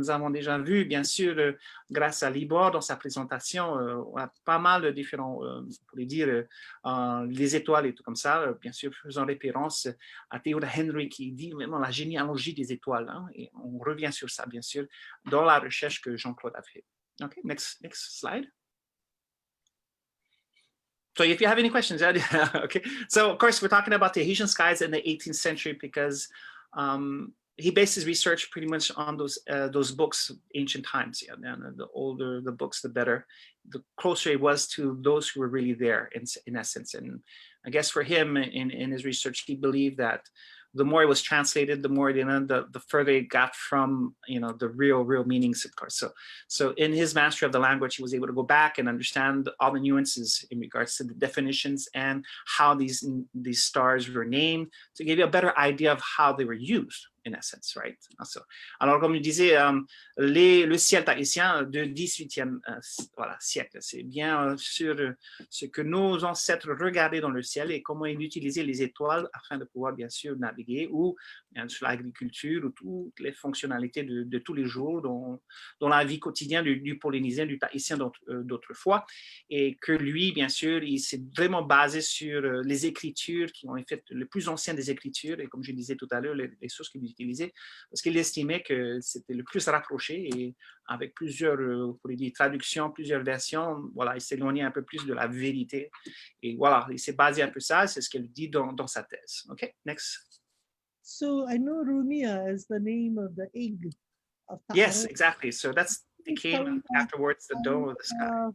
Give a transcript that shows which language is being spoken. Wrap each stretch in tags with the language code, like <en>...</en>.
<fr>Nous avons déjà vu, bien sûr, grâce à Libor dans sa présentation, on a pas mal de différents, on pourrait dire, les étoiles et tout comme ça, bien sûr, faisant référence à Teriʻioteraʻi Henry qui dit vraiment la généalogie des étoiles, hein, et on revient sur ça, bien sûr, dans la recherche que Jean-Claude a fait.</fr> <en>Okay, next slide. So if you have any questions, okay. So of course, we're talking about Tahitian skies in the 18th century because he based his research pretty much on those books, ancient times. Yeah, and the older the books, the better. The closer it was to those who were really there, in essence. And I guess for him, in his research, he believed that the more it was translated, the more the further it got from the real meanings, of course. So in his mastery of the language, he was able to go back and understand all the nuances in regards to the definitions and how these stars were named to give you a better idea of how they were used, in essence, right?</en> <fr>Alors, comme je disais, le ciel tahitien du 18e siècle, c'est bien sur ce que nos ancêtres regardaient dans le ciel et comment ils utilisaient les étoiles afin de pouvoir, bien sûr, naviguer ou sur l'agriculture ou toutes les fonctionnalités de tous les jours dans la vie quotidienne du Polynésien, du Tahitien d'autrefois. Et que lui, bien sûr, il s'est vraiment basé sur les écritures qui ont été les plus anciennes des écritures et comme je disais tout à l'heure, les sources qu'il utilisait parce qu'il estimait que c'était le plus rapproché et avec plusieurs traductions, plusieurs versions, voilà, il s'éloignait un peu plus de la vérité. Et voilà, il s'est basé un peu ça, c'est ce qu'il dit dans sa thèse.</fr> <en>OK, next. So I know Rumia is the name of the egg of Ta'aro. Yes, exactly. So that's became afterwards the dome of the sky.</en>